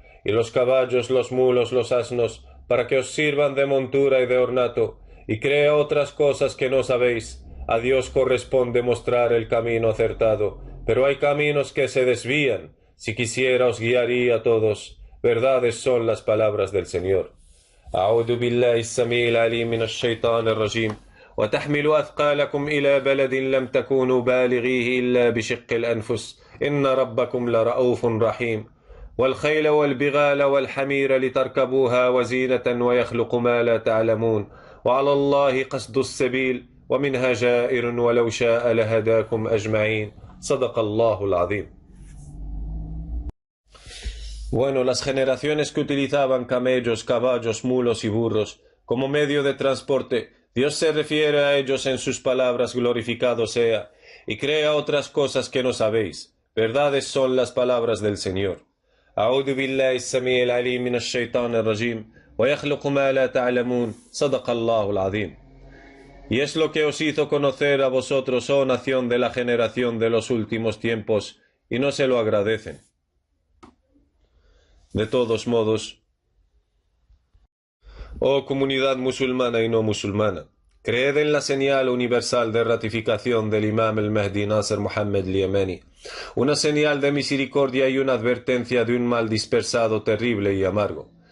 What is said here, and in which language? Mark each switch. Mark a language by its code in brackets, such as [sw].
[es] Y los caballos, los mulos, los asnos, para que os sirvan de montura y de ornato, y crea otras cosas que no sabéis. A Dios corresponde mostrar el camino acertado, pero hay caminos que se desvían. Si quisiera os guiaría a todos. Verdades son las palabras del Señor. [ar] أعوذ بالله السميع العليم من الشيطان الرجيم وتحملوا أثقالكم إلى بلد لم تكونوا بالغيه إلا بشق الأنفس إن ربكم لرؤوف رحيم والخيل والبغال والحمير لتركبوها وزينة ويخلق ما لا تعلمون وعلى الله قصد السبيل ومنها جائر ولو شاء لهداكم أجمعين صدق الله العظيم. [es] Bueno, las generaciones que utilizaban camellos, caballos, mulos y burros como medio de transporte, Dios se refiere a ellos en sus palabras: glorificado sea, y crea otras cosas que no sabéis. Verdades son las palabras del Señor. [ar] أعوذ بالله السميع العليم من الشيطان الرجيم ويخلق ما لا تعلمون صدق الله العظيم. [es] Y es lo que os hizo conocer a vosotros, oh nación de la generación de los últimos tiempos, y no se lo agradecen. De todos modos, oh comunidad musulmana y no musulmana, creed en la señal universal de ratificación del imam el-Mahdi Nasser Muhammad al-Yamani, una señal de misericordia y una advertencia de un mal dispersado, terrible y amargo.